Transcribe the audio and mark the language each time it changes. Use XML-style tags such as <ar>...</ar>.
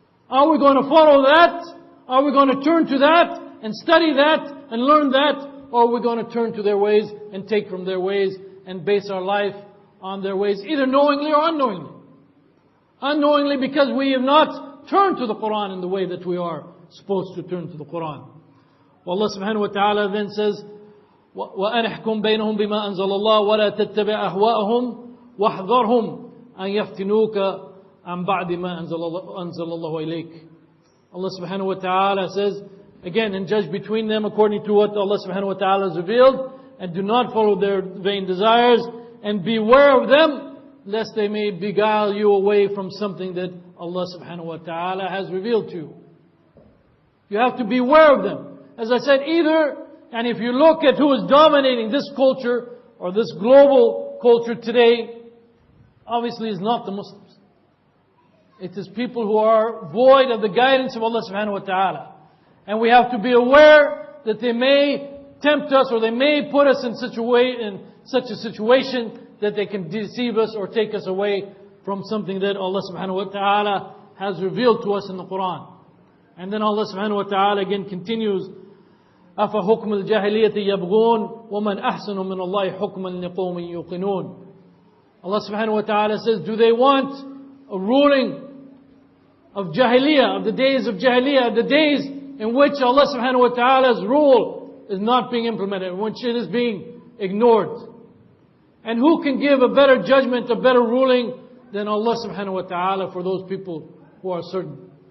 <en>Are we going to follow that? Are we going to turn to that and study that and learn that? Or are we going to turn to their ways and take from their ways and base our life on their ways, either knowingly or unknowingly? Unknowingly because we have not turned to the Qur'an in the way that we are supposed to turn to the Qur'an. Well, Allah subhanahu wa ta'ala then says,</en> <ar>وَأَنِحْكُمْ بَيْنَهُمْ بِمَا أَنزَلَ اللَّهُ وَلَا تَتَّبِعْ أَهْوَاءَهُمْ وَاحْذَرْهُمْ أَنْ يَفْتِنُوكَ عَنْ بَعْدِ مَا أَنزَلَ اللَّهُ إِلَيْكَ.</ar> <en>Allah subhanahu wa ta'ala says, again, and judge between them according to what Allah subhanahu wa ta'ala has revealed, and do not follow their vain desires, and beware of them, lest they may beguile you away from something that Allah subhanahu wa ta'ala has revealed to you. You have to beware of them. As I said, either, and if you look at who is dominating this culture, or this global culture today, obviously is not the Muslims. It is people who are void of the guidance of Allah subhanahu wa ta'ala. And we have to be aware that they may tempt us, or they may put us in such a situation that they can deceive us or take us away from something that Allah subhanahu wa ta'ala has revealed to us in the Qur'an. And then Allah subhanahu wa ta'ala again continues,</en> <ar>أَفَحُكْمُ الْجَاهِلِيَّةِ يَبْغُونَ وَمَنْ أَحْسَنُ مِنَ اللَّهِ حُكْمًا لِقَوْمٍ يُوقِنُونَ.</ar> <en>Allah subhanahu wa ta'ala says, do they want a ruling of Jahiliyyah, of the days of Jahiliyyah, the days in which Allah subhanahu wa ta'ala's rule is not being implemented, in which it is being ignored? And who can give a better judgment, a better ruling than Allah subhanahu wa ta'ala for those people who are certain?</en>